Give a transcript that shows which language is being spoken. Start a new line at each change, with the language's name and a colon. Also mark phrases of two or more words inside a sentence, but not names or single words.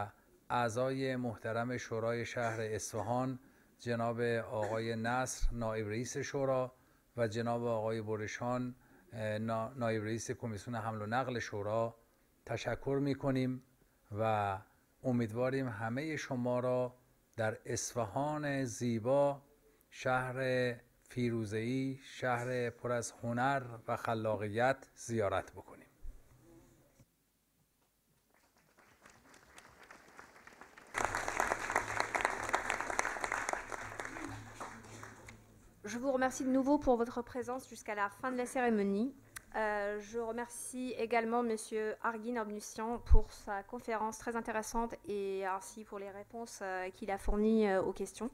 Persian: اعضای محترم شورای شهر اصفهان، جناب آقای نصر نایب رئیس شورا و جناب آقای برشان نایب رئیس کمیسیون حمل و نقل شورا تشکر می‌کنیم و امیدواریم همه شما را در اصفهان زیبا، شهر فیروزه‌ای، شهر پر از هنر و خلاقیت زیارت بکنیم.
French: Je vous remercie de nouveau pour votre présence jusqu'à la fin de la cérémonie. Je remercie également Monsieur Argin Obnusian pour sa conférence très intéressante et ainsi pour les réponses qu'il a fournies aux questions.